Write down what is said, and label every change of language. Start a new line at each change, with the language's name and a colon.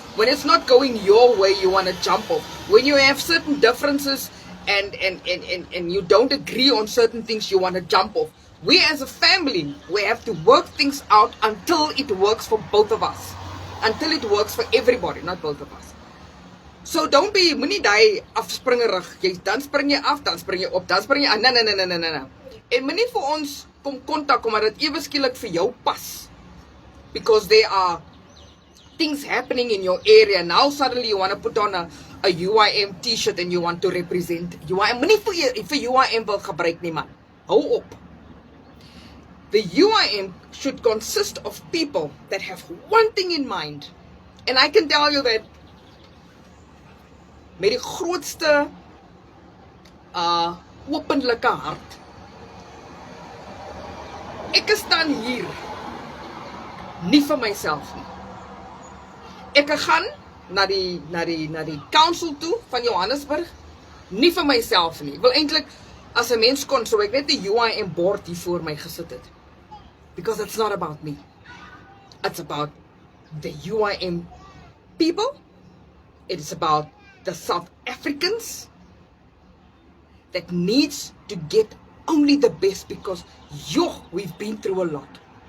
English: When it's not going your way, you want to jump off. When you have certain differences and you don't agree on certain things, you want to jump off. We as a family, we have to work things out until it works for both of us. Until it works for everybody, not both of us. So don't be,
Afrikaans: moenie die afspringerig. Dan spring jy af, dan spring jy op, dan spring jy aan. Nee. En moenie vir ons kom kontak omdat dit ewe skielik vir jou pas.
English: Because there are things happening in your area. Now suddenly you want to put on a UIM t-shirt and you want to represent UIM.
Afrikaans: Moenie vir UIM wil gebruik nie, man. Hou op.
English: The UIM should consist of people that have one thing in mind. And I can tell you that
Afrikaans: met die grootste openlike hart. Ek staan hier nie vir myself nie. Ek gaan na die council toe van Johannesburg nie vir myself nie. Ek wil eintlik as 'n mens kon sou ek net 'n UIM bord hier voor my gesit het.
English: Because it's not about me. It's about the UIM people. It is about the South Africans that needs to get only the best because we've been through a lot.